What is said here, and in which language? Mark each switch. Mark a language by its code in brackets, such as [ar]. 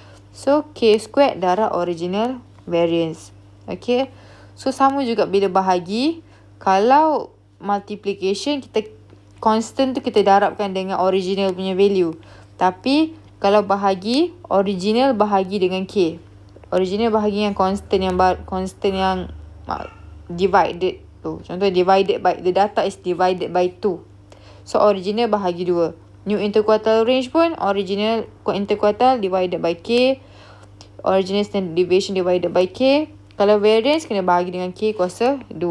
[en] So, K squared darab original variance. Okay. [ms] So, sama juga bila bahagi. Kalau multiplication, kita constant tu kita darabkan dengan original punya value. Tapi, kalau bahagi, original bahagi dengan K. Original bahagi yang constant yang divided tu. Contoh, [en] divided by, the data is divided by 2. So, original bahagi 2. New interquartile range pun, original interquartile divided by K. Original standard deviation divided by K. [ms] Kalau variance, kena bahagi dengan K kuasa 2.